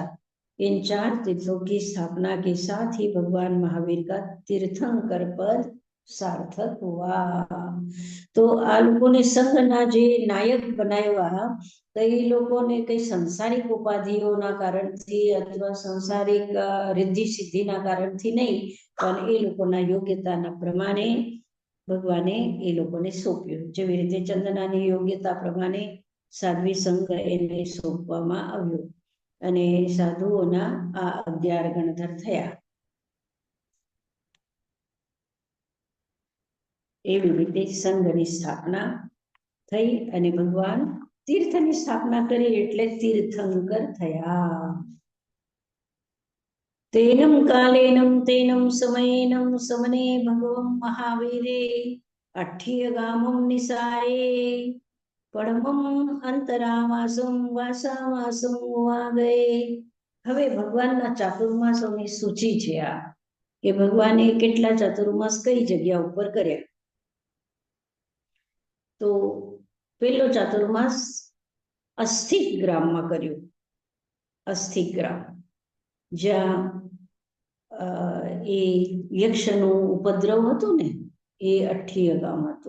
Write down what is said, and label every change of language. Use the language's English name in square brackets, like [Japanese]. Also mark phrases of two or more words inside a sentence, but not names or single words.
[Hindi] इन 4 तीर्थों की स्थापना के साथ ही भगवान महावीर का तीर्थंकर पद सार्थक हुआ. [Gujarati] તો આ લોકોને સંઘના જે નાયક બનાવ્યા, તો યે લોકોને કઈ સાંસારિક ઉપાધિઓના કારણથી અથવા સાંસારિક રિદ્ધિ સિદ્ધિના કારણથી નહીં, પણ એ લોકોના યોગ્યતાના પ્રમાણે ભગવાને એ લોકોને સોંપ્યો. જેવી રીતે ચંદનાની યોગ્યતા પ્રમાણે સાધ્વી સંઘ એને સોંપવામાં આવ્યો અને સાધુઓના આ 11 ગણધર થયા. એવી રીતે સંઘની સ્થાપના થઈ અને ભગવાન તીર્થની સ્થાપના કરી એટલે તીર્થંકર થયા. [Prakrit languages] तेनम कालेनम तेनम समयेनम समने भगवं महावीरे अठ्ठियगामं निसाये परमं अंतरावासं वासावासं वागे. [Gujarati] હવે ભગવાનના ચાતુર્માસોની સૂચિ છે આ, કે ભગવાને કેટલા ચાતુર્માસ કઈ જગ્યા ઉપર કર્યા. તો પહેલો ચાતુર્માસ અસ્થિક ગ્રામમાં કર્યું. અસ્થિક ગ્રામ જ્યાં એ યક્ષનું ઉપદ્રવ હતું ને, એ 8 ગામ હતું.